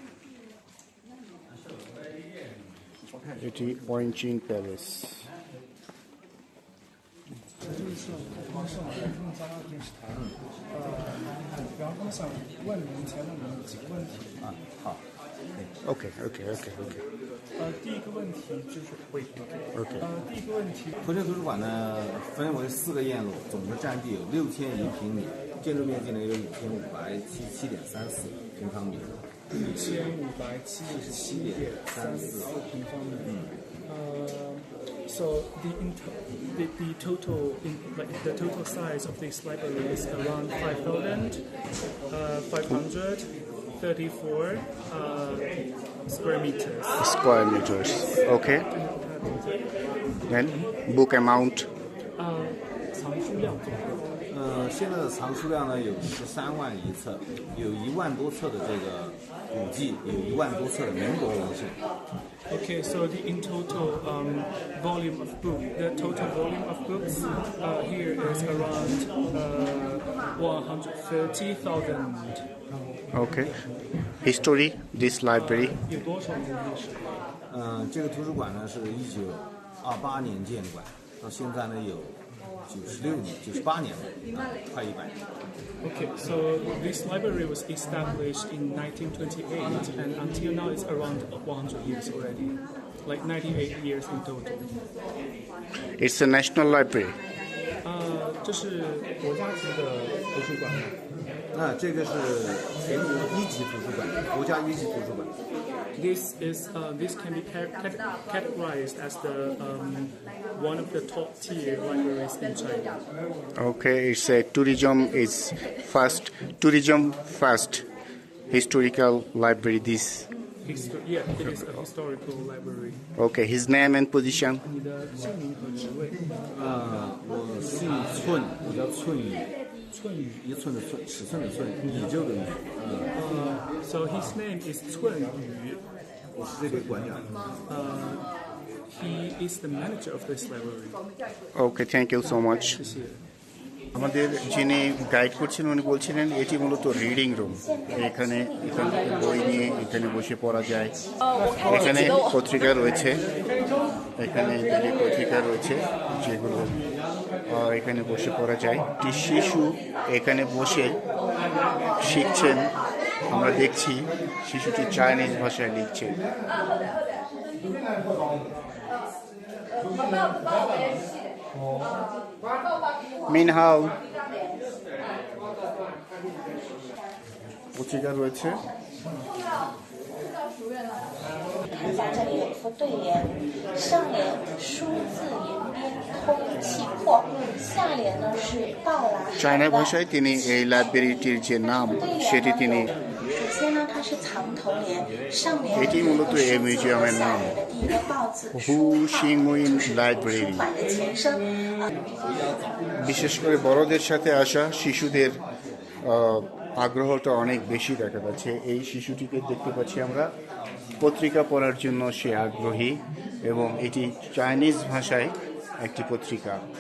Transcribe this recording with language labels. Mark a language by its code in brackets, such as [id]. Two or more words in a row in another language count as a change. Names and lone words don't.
[bn] এটি ওয়াইনচিন প্যালেস। [zh] OK。第一个问题就是 OK。第一个问题，和田图书馆呢分为4个院落，总的占地有6001平米，建筑面积呢有5577.34平方米。 5577.34平方米。 [en] So the total the total size of this library is around 5,534 square meters. OK. Then book amount. [zh] 藏书量现在的藏书量呢有13万余册，有1万多册的这个古迹，有1万多册的民国文献。 [en] Okay, so in total volume of books here is around 130,000. OK. History this library. [zh] 有多少年历史？这个图书馆呢是1928年建馆，到现在呢有98年了，快100年。 [en] Okay, so this library was established in 1928 and until now it's around 100 years already, like 98 years in total. It's a national library. [zh] 这是国家级的图书馆吗？这个是全国1级图书馆，国家1级图书馆。 [en] This can be categorized as the one of the top tier libraries in China. Okay, it's a tourism first historical library. This. Yeah, it is a historical library. Okay, his name and position. [zh] 你的姓名和职位？我姓寸，我叫寸宇。寸宇，一寸的寸，尺寸的寸，宇宙的宇。 [en] So his name is 寸宇。 [zh] 我是这个馆长。 [en] He is the manager of this library. Okay, thank you so much. [zh] 谢谢。 [bn] আমাদের যিনি গাইড করছেন উনি বলছিলেন এটি মূলত রিডিং রুম। এখানে এখান থেকে বই নিয়ে এখানে বসে পড়া যায়। এখানে পত্রিকা রয়েছে, এখানে দিকে পত্রিকা রয়েছে যেগুলো এখানে বসে পড়া যায়। একটি শিশু এখানে বসে শিখছেন, আমরা দেখছি শিশুটি চাইনিজ ভাষায় লিখছে। মিনহাও পত্রিকা রয়েছে। [zh] 在这里有一副对联，上联书字言边通气魄，下联呢是到来海 চায়না 外。 [bn] ভাষায় তিনি এই লাইব্রেরিটির যে নাম সেটি তিনি [zh] 首先呢，它是藏头联，上联 [bn] এটি মূলত এই মিউজিয়ামের [zh] 下 [bn] নাম [zh] 联的第一个道字 [bn] হু সিংউইন লাইব্রেরি। [zh] 书版的前身。 [bn] বিশেষ করে বড়দের সাথে আসা শিশুদের আগ্রহটা অনেক বেশি দেখা যাচ্ছে। এই শিশুটিকে দেখতে পাচ্ছি আমরা পত্রিকা পড়ার জন্য সে আগ্রহী, এবং এটি চাইনিজ ভাষায় একটি পত্রিকা।